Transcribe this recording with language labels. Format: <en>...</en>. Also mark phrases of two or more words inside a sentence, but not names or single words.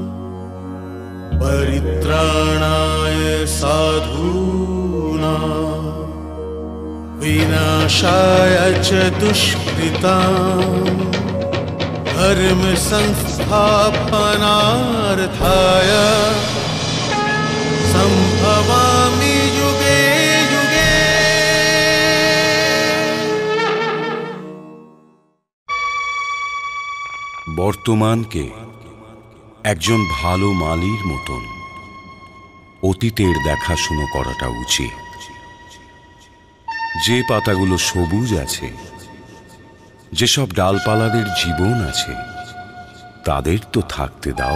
<sa>परित्राणाय साधूनां विनाशाय च दुष्कृतां धर्म संस्थापनार्थाय संभवामि युगे युगे।</sa> <bn>বর্তমানকে একজন ভালো মালির মতন অতীতের দেখাশুনো করাটা উচিত। যে পাতাগুলো সবুজ আছে, যেসব ডালপালাদের জীবন আছে, তাদের তো থাকতে দাও।</bn>